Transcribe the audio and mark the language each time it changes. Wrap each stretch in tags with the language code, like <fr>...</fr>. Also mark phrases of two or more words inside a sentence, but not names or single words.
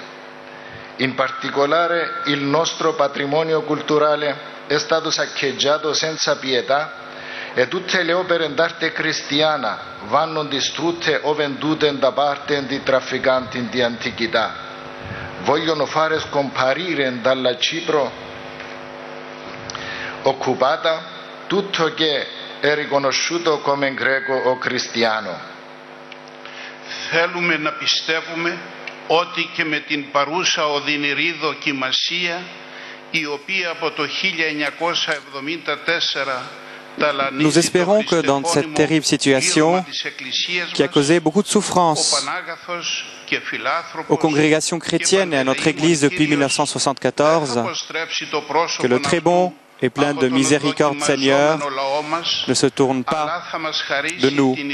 <it>In particolare, il nostro patrimonio culturale è stato saccheggiato senza pietà e tutte le opere d'arte cristiana vanno distrutte o vendute da parte di trafficanti di antichità. Vogliono fare scomparire dalla Cipro occupata tutto che è riconosciuto come greco o cristiano.</it> <el>Θέλουμε να πιστεύουμε ότι και με την παρούσα οδυνηρή δοκιμασία, η οποία από το 1974</el> <fr>Nous espérons que dans cette terrible situation qui a causé beaucoup de souffrance aux congrégations chrétiennes et à notre Église depuis 1974, que le très bon et plein de miséricorde Seigneur ne se tourne pas de nous</fr>